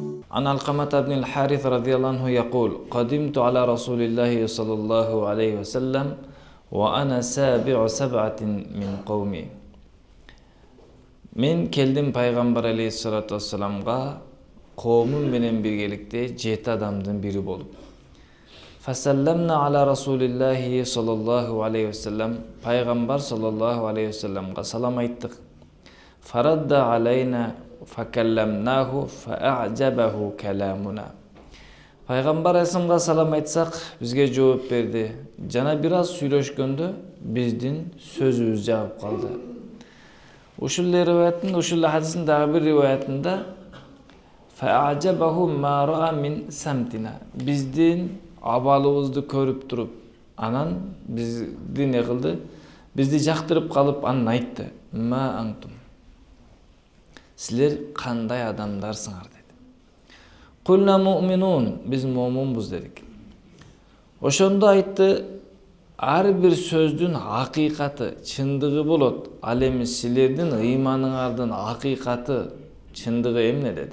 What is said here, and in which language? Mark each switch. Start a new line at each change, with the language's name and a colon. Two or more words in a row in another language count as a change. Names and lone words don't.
Arabic: عن علقمة بن الحارث رضي الله عنه يقول قدمت على رسول الله صلى الله عليه وسلم وأنا سابع سبعة من قومي.
Kyrgyz: Мен келдим пайгамбар
Arabic: عليه الصلاة والسلام
Kyrgyz: коомум менен биргеликте 7 адамдын бири болуп.
Arabic: فسلمنا على رسول الله صلى الله عليه وسلم,
Kyrgyz: пайгамбар
Arabic: صلى الله عليه وسلم
Kyrgyz: салам айттык.
Arabic: فرد علينا فكلمناه فأعجبه كلامنا.
Kyrgyz: Пайгамбар алейхиссаламга салам айтсак, бизге жооп берди. Жана бир аз сүйлөшкөндө биздин сөзүбүз жагып калды. Ушул риваяттын, ушул хадистин дагы бир риваятында
Arabic: فأعجبه ما رأى من سمتنا.
Kyrgyz: Биздин абалыбызды көрүп туруп, анан бизди не кылды? Бизди жактырып калып анан айтты.
Arabic: ما أنتم.
Kyrgyz: Силер кандай адамдарсыңар деди.
Arabic: قلنا مؤمنون,
Kyrgyz: биз муъминбиз дедик. Ошондо айтты, ар бир сөздүн акыйкаты, чындыгы болот. Ал эми силердин ыйманыңардын акыйкаты, чындыгы эмне деди.